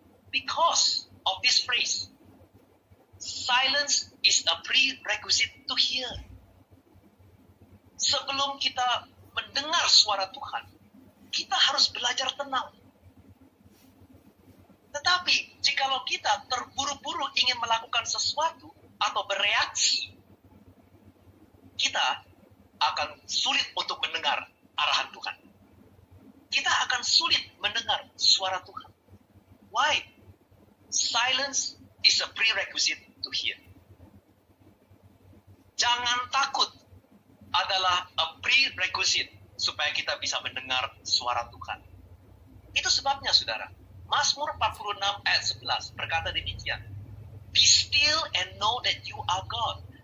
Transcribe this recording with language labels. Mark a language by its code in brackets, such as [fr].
[en] Because of this phrase, silence is a prerequisite to hear. [id] Sebelum kita mendengar suara Tuhan, kita harus belajar tenang. Tetapi, jikalau kita terburu-buru ingin melakukan sesuatu atau bereaksi, kita akan sulit untuk mendengar arahan Tuhan. Kita akan sulit mendengar suara Tuhan. [en] Why? Silence is a prerequisite to hear. [id] Jangan takut adalah [en] a prerequisite [id] supaya kita bisa mendengar suara Tuhan. Itu sebabnya, saudara, Mazmur 46 ayat 11 berkata demikian. [en] Be still and know that you are God.